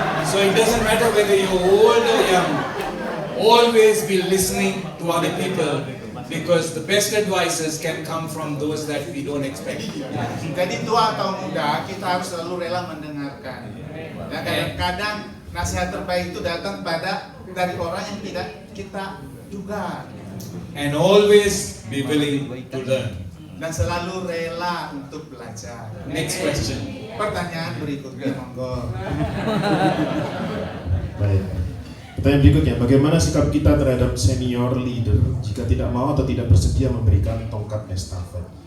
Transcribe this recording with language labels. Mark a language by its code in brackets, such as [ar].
[en] So it doesn't matter whether you're old or young, always be listening to other people because the best advices can come from those that we don't expect. [id] Jadi tua atau muda, kita harus selalu rela mendengarkan. Ya, kadang-kadang nasihat terbaik itu datang dari orang yang tidak kita duga. [en] And always be willing to learn. [id] Dan selalu rela untuk belajar. [en] Next question. [id] Pertanyaan berikutnya, monggo. Baik. Pertanyaan berikutnya, bagaimana sikap kita terhadap senior leader jika tidak mau atau tidak bersedia memberikan tongkat estafet?